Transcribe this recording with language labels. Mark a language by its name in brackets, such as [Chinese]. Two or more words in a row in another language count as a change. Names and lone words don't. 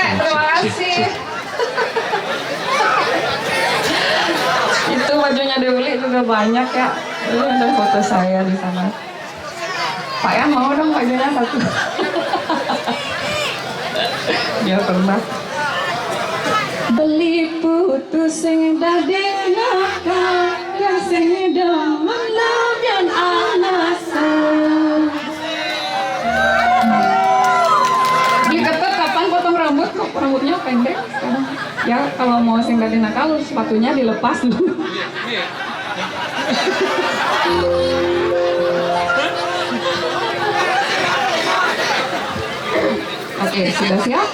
[Indonesian] Terima kasih. Itu bajunya Dewi juga banyak ya. Ini ada foto saya di sana. Pak ya mau dong bajunya satu. Dia pernah. [Balinese] Beli putu sing dadi nakal, yang sing demen labian alasan. [Indonesian] Diketep kapan potong rambut? Kok rambutnya pendek sekarang? Ya kalau mau [Balinese] sing dadi nakal [Indonesian] sepatunya dilepas dulu. Oke, sudah siap?